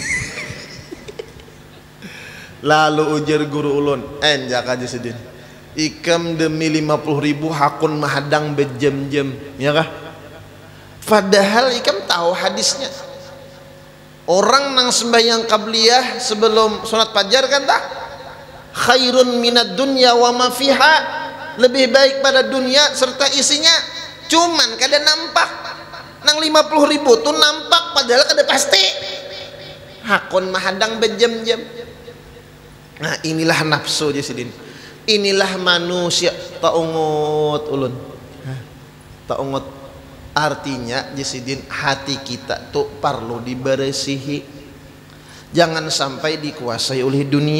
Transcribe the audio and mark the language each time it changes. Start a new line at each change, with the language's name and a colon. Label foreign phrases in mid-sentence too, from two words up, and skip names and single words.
Banjar: lalu ujar guru ulun enjak aja sedih ikam demi 50.000 hakun mahadang berjam-jam ya kah padahal ikam tahu hadisnya orang nang sembahyang qabliyah sebelum sunat fajar kan tak
Arabic: خير من الدنيا وما فيها
Banjar: lebih baik pada dunia serta isinya cuman kada nampak nang 50.000 tuh nampak padahal kada pasti hakun mahadang berjam-jam. Nah inilah nafsu jasidin, inilah manusia taungut ulun taungut artinya jasidin hati kita tuh perlu diberesihi jangan sampai dikuasai oleh dunia.